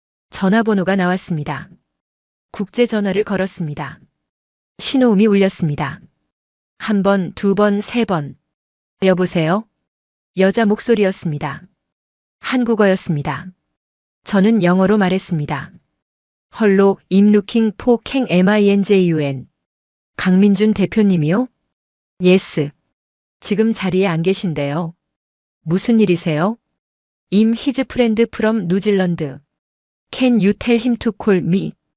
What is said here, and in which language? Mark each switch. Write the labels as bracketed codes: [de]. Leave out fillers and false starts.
[ko] 전화번호가 나왔습니다. 국제전화를 걸었습니다. 신호음이 울렸습니다. 1번, 2번, 3번. 여보세요? 여자 목소리였습니다. 한국어였습니다. 저는 영어로 말했습니다. [en] 헐로 I'm looking for King MINJUN. [ko] 강민준 대표님이요? [en] 예스. [ko] 지금 자리에 안 계신데요. 무슨 일이세요? [en] I'm his friend from New Zealand. Can you tell him to call me?